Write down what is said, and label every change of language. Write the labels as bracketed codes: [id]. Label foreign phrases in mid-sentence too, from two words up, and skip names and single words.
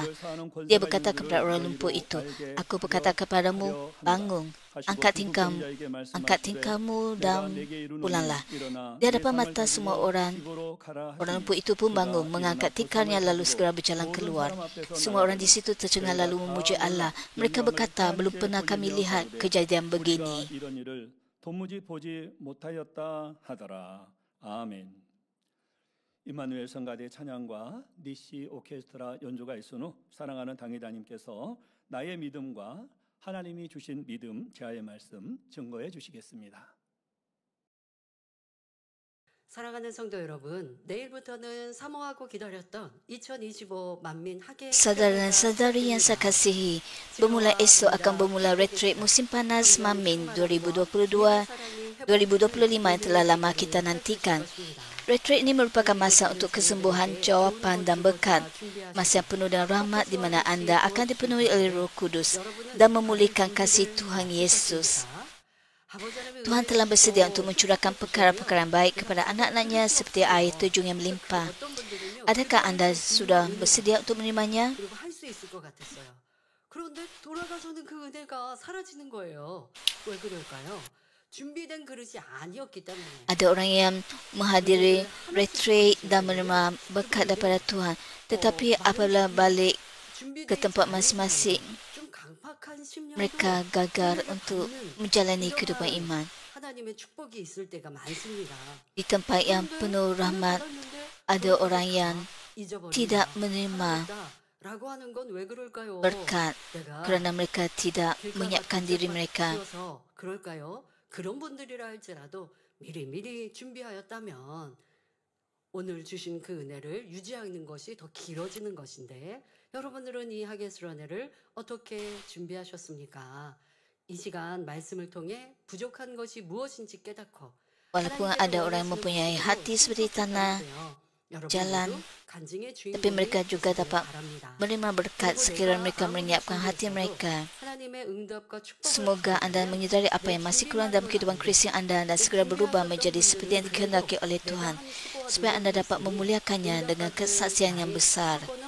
[ms] Dia berkata kepada orang lumpuh itu, "Aku berkata kepadamu, bangun, angkat tingkahmu dan pulanglah." Di hadapan mata semua orang lumpuh itu pun bangun, mengangkat tikarnya lalu segera berjalan keluar. Semua orang di situ tercengang lalu memuji Allah. Mereka berkata, "Belum pernah kami lihat kejadian begini." [ko] 아멘. 임마누엘 성가대 찬양과 니시 오케스트라 연주가 있은 후 사랑하는 당회자님께서 나의 믿음과 하나님이 주신 믿음 제아의 말씀 증거해 주시겠습니다. 사랑하는 성도 여러분, 내일부터는 사모하고 기다렸던 2025 만민 학예. [ms] Saudara dan saudari yang saya kasihi, bermula esok akan bermula retreat musim panas Mamin 2025 yang telah lama kita nantikan. Retreat ini merupakan masa untuk kesembuhan, jawapan dan berkat. Masa yang penuh dengan rahmat di mana anda akan dipenuhi oleh Roh Kudus dan memulihkan kasih Tuhan Yesus. Tuhan telah bersedia untuk mencurahkan perkara-perkara baik kepada anak-anaknya seperti air terjun yang melimpah. Adakah anda sudah bersedia untuk menerimanya? [ko] 그런데 돌아가서는 그 은혜가 사라지는 거예요. 왜 그럴까요? 준비된 그릇이 아니었기 때문에. [ms] Ada orang yang menghadiri retreat dan menerima berkat daripada Tuhan, tetapi apabila balik ke tempat masing-masing, mereka gagal untuk menjalani kehidupan iman. Di tempat yang penuh rahmat, ada orang yang tidak menerima berkat kerana mereka tidak menyiapkan diri mereka. [ko] 그런 분들이라 할지라도 미리미리 준비하였다면 오늘 주신 그 은혜를 유지하는 것이 더 길어지는 것인데, 여러분들은 이 하계수로 은혜를 어떻게 준비하셨습니까? 이 시간 말씀을 통해 부족한 것이 무엇인지 깨닫고, [ms] Walaupun ada orang yang mempunyai hati seperti tanah jalan, tapi mereka juga dapat menerima berkat sekiranya mereka menyiapkan hati mereka. Semoga anda menyedari apa yang masih kurang dalam kehidupan Kristian anda dan segera berubah menjadi seperti yang dikehendaki oleh Tuhan, supaya anda dapat memuliakannya dengan kesaksian yang besar.